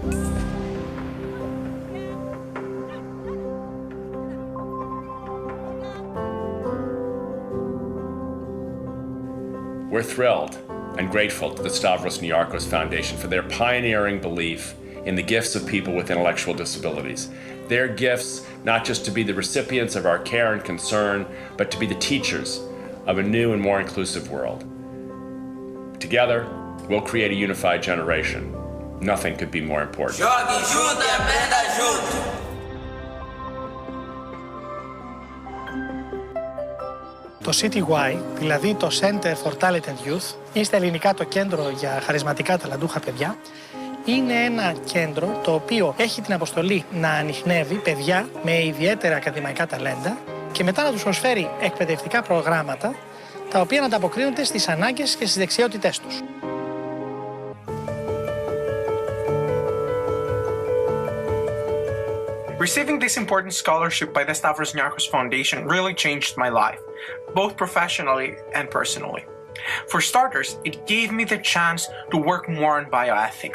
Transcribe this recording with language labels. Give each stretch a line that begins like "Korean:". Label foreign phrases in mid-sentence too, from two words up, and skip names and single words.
English: We're thrilled and grateful to the Stavros Niarchos Foundation for their pioneering belief in the gifts of people with intellectual disabilities. Their gifts not just to be the recipients of our care and concern, but to be the teachers of a new and more inclusive world. Together, we'll create a unified generation. Nothing could be more important.
Greek: Το CTY, δηλαδή το
English: Center for Talented Youth,
Greek: είναι στα ελληνικά το κέντρο για χαρισματικά ταλαντούχα παιδιά. Είναι ένα κέντρο το οποίο έχει την αποστολή να ανιχνεύει παιδιά με ιδιαίτερα ακαδημαϊκά ταλέντα και μετά να τους προσφέρει εκπαιδευτικά προγράμματα τα οποία να ανταποκρίνονται στις ανάγκες και στις δεξιότητές τους.
English: Receiving this important scholarship by the Stavros Niarchos Foundation really changed my life, both professionally and personally. For starters, it gave me the chance to work more on bioethics.